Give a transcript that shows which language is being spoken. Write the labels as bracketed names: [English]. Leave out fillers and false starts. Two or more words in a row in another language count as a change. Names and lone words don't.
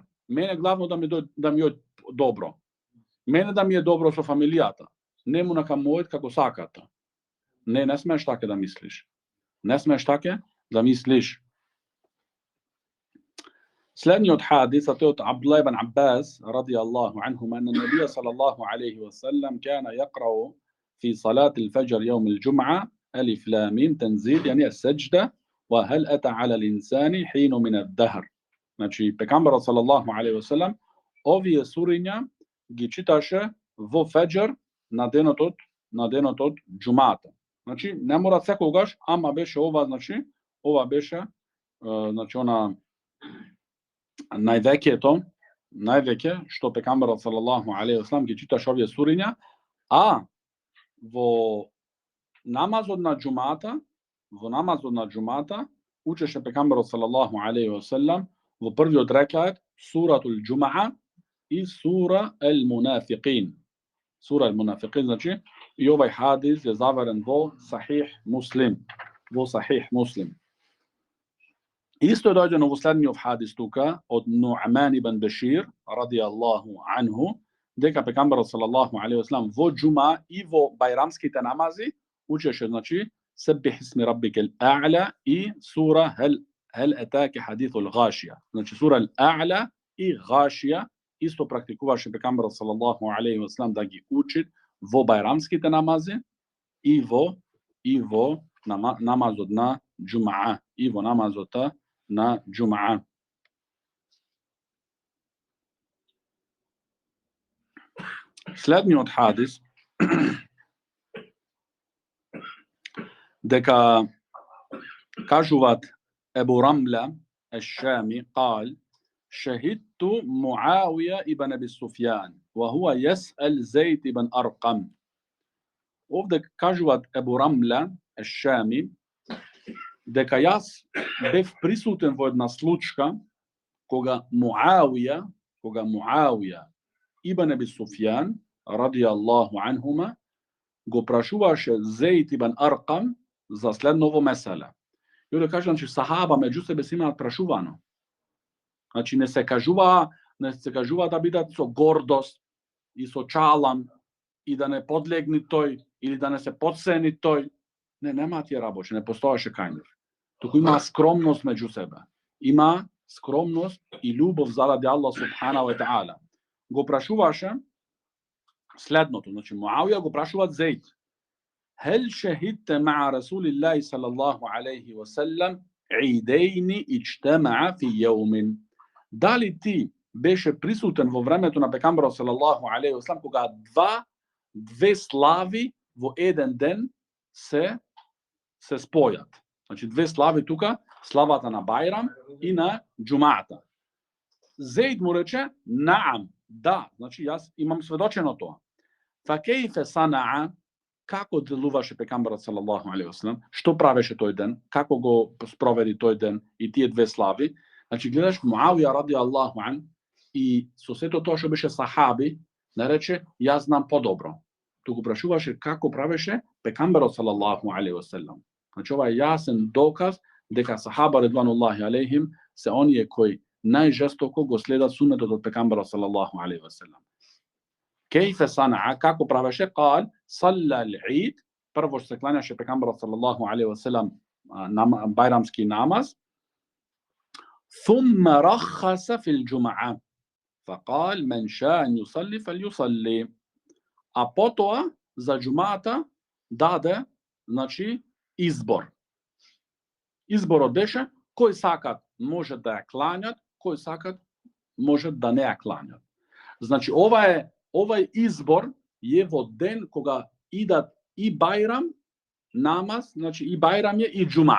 [Macedonian] Мене главно да ми е добро. Мене да ми е добро со фамилијата. Нему нека мојот како саката. Не смееш така да мислиш. Не смееш така да мислиш. Следниот хадис од [Arabic] Абдуллах ибн Аббас رضي الله عنهما أن النبي صلى الله عليه وسلم كان يقرأ في صلاة الفجر يوم الجمعة ألف لام ميم تنزيل يعني السجدة وهل أتى على الإنسان حين من الدهر. [Macedonian] Значи пекамберот [Arabic] صلى الله عليه وسلم [Macedonian] овие суриња ги читаше во феџер на денот од џумата. Значи не мора секогаш, ама беше ова, значи ова беше значи она највеќе што пекамберот [Arabic] صلى الله عليه وسلم [Macedonian] ги читаше овие суриња, а во намазот на џумата учеше пекамберот [Arabic] صلى الله عليه وسلم [Macedonian] во првиот рекаат суратул џумаа и сура ел мунафиқин. Сура ел мунафиқин, значи и овај хадис е заверен во Сахих Муслим. Исто е дојдено во следниот хадис тука од Нуъман ибн Бешир [Arabic] رضي الله عنه [Macedonian] дека пекамберот [Arabic] صلى الله عليه وسلم [Macedonian] во џума и во бајрамските намази учеше, значи [Arabic] سبح اسم ربك الأعلى [Macedonian] и сура [Arabic] هل أتاك حديث الغاشية. [Macedonian] Значи сура Ал-А'ла и Гашија исто практикуваше пекамберот [Arabic] صلى الله عليه وسلم [Macedonian] да ги учи во бајрамските намази и во намазот на џумаа, и во намазот на џумаа. Следниот хадис дека кажуваат [Arabic] أبو رملة الشامي قال شهدت معاوية ابن أبي سفيان وهو يسأل زيد بن أرقم. [Macedonian] Овде кажуваат Ебу Рамла الشامي дека јас бев присутен во една случка кога Муавија ибн Аби Суфјан [Arabic] رضي الله عنهما [Macedonian] го прашуваше Зейд ибн Аркам за следново меселе. Ја да кажам, че сахаба меѓу себе си имаат прашувано. Значи не се кажува да бидат со гордост и со чалам и да не подлегни тој или да не се подсени тој. Не, нема тие работи, не постоеше кај нив. Туку има скромност меѓу себе. Има скромност и љубов заради Аллах [Arabic] سبحانه وتعالى. [Macedonian] Го прашуваше следното, значи Муавија го прашуваат Зейд. [Arabic] هل شهدت مع رسول الله صلى الله عليه وسلم عيدين اجتمع في يوم. [Macedonian] Дали ти беше присутен во времето на пекамберот [Arabic] صلى الله عليه وسلم [Macedonian] кога две слави во еден ден се спојат. Значи две слави тука, славата на Бајрам и на џумаата. Зейд му рече наам, да, значи јас имам сведочено тоа. [Arabic] فكيف صنع, [Macedonian] како делуваше пекамберот [Arabic] صلى الله عليه وسلم, [Macedonian] што правеше тој ден, како го спроведи тој ден и тие две слави. Значи гледаш Муавија [Arabic] رضي الله عن [Macedonian] и со сето тоа што беше сахаби, не рече јас знам подобро. Туку прашуваше како правеше пекамберот [Arabic] صلى الله عليه وسلم. [Macedonian] Значи ова е јасен доказ дека сахаба [Arabic] رضوان الله عليهم [Macedonian] се оние кои најжестоко го следат сунетот од пекамберот [Arabic] صلى الله عليه وسلم. كيف صنع, [Macedonian] како правеше? [Arabic] قال صلى العيد, [Macedonian] прво се кланяше пекамберот [Arabic] صلى الله عليه وسلم [Macedonian] бајрамски намаз. [Arabic] ثم رخص في الجمعة فقال من شاء أن يصلي فليصلي. [Macedonian] А потоа за џумата даде, значи, избор. Изборот беше кој сакат може да ја кланјат, кој сакат може да не ја кланјат. Значи, овај избор е во ден кога идат и бајрам, намаз, значи и бајрам е и џума.